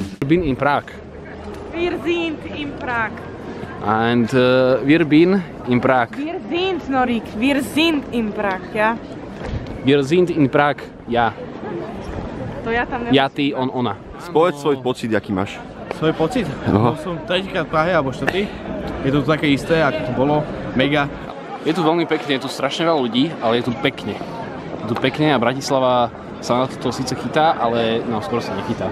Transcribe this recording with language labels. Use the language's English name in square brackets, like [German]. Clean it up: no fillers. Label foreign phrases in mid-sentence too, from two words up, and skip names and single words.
[English] been in Prague. [German] Wir sind in Prag. [English] And wir been in Prague. [German] Wir sind, Norik, wir sind in Prag, ja? Wir sind in Prague, ja. [Slovak] To ja tam Ja, ty, on, ona. Spoveď svoj pocit, aký máš. Svoj pocit? No. Som tretíkrát v Prahe, alebo štvrtý. Je to také isté, ako to bolo. Mega. Je tu veľmi pekne, je tu strašne veľa ľudí, ale je tu pekne. Je tu pekne a Bratislava sa na to síce chytá, ale no, skoro sa nechytá.